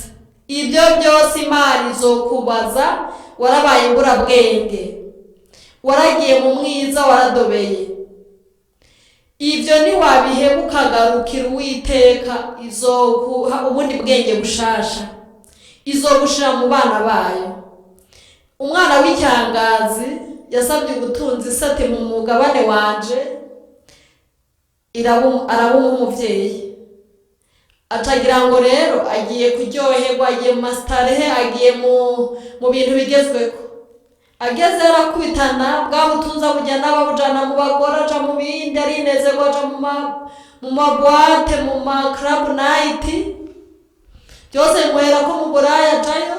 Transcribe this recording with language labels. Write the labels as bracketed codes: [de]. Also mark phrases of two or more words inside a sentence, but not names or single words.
[rn] Ibyo byose Imana izokubaza, warabaye imbura bwenge, waragiye mu mwiza, waradobeye. Ibyo ni wabihebuka garukira Uwiteka, izokuha ubundi bwenge bushasha, izogushira mu bana bayo. Umwana w'icyangazi yasabye ubutunzi sate mu mugabane wanje, arabuma umuvyeyi, atagira ngo rero agiye kuryoherwa, agiye mu mastarehe, agiye mu bintu bigezweho. Ageze arakubitana bwa butunza bujya n'ababujana mu bagore, aja mu bindi, arinezerwa, aja mu mabwate, mu ma [en] club night, [rn] byose mwera ko mu buraya ajayo.